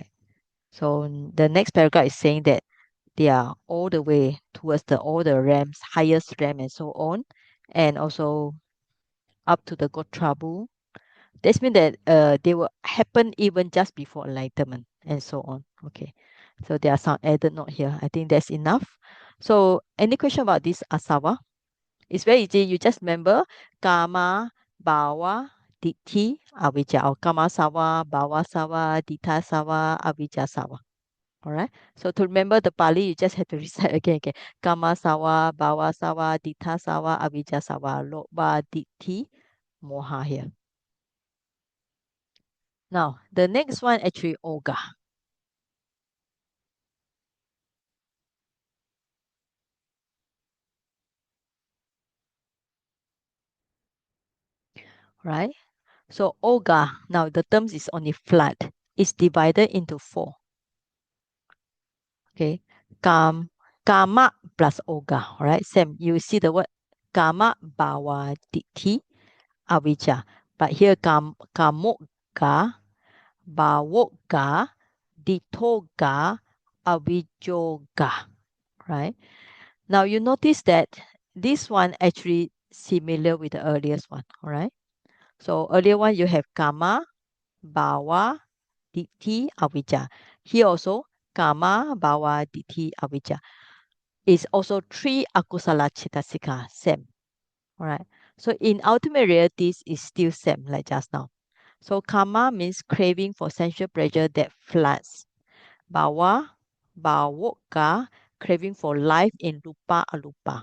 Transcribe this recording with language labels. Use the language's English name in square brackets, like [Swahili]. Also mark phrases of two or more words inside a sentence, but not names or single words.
[English] So the next paragraph is saying that they are all the way towards all the realms, highest realm and so on, and also up to the Gotrabu. This means that they will happen even just before enlightenment and so on. Okay. So there are some added note here. I think that's enough. So any question about this asava? It's very easy. You just remember [Pali] kama, bawa, ditti, avijja, or kama sawa, bawa sawa, ditta sawa, avijja sawa. [English] All right. So to remember the Pali, you just have to recite again. [Pali] Okay. Kama sawa, bawa sawa, ditta sawa, avijja sawa, loba, ditti, moha here. [English] Now, the next one actually Oga. Right? So Oga, now the terms is only flood. It's divided into four. Okay. Kama plus Oga. All right. Same. You see the word [Pali] Kama, bawa, ditti, avijja. [English] But here [Pali] kamoga, bawoga, ditoga, avijoga, [English] right? Now you notice that this one actually similar with the earliest one, all right? So earlier one you have [Pali] kama, bawa, ditti, avijja. [English] Here also [Pali] kama, bawa, ditti, avijja. [English] Is also three [Pali] akusala chitasika, [English] same, all right? So in ultimate realities is still same like just now. So kama means craving for sensual pleasure that floods. [Pali] Bawa, bawoka, [English] craving for life in [Pali] lupa alupa.